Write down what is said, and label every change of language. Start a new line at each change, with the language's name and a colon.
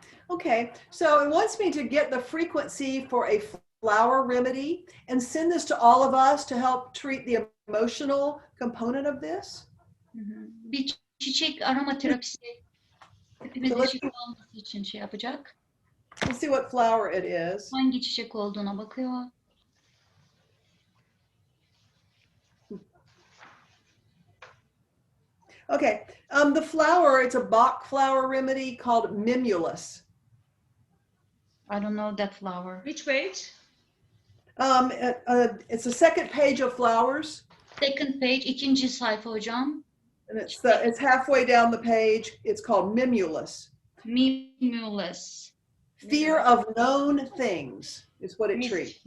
English: Okay, so it wants me to get the frequency for a flower remedy and send this to all of us to help treat the emotional component of this.
Turkish: Bir çiçek aromaterapisi hepimizin şifa olması için şey yapacak.
English: Let's see what flower it is.
Turkish: Hangi çiçek olduğuna bakıyor.
English: Okay, the flower, it's a Bach flower remedy called mimulus. I don't know that flower. Which page? It's the second page of flowers. Second page,
Turkish: ikinci sayfa hocam.
English: And it's halfway down the page. It's called mimulus. Mimulus. Fear of known things is what it treats.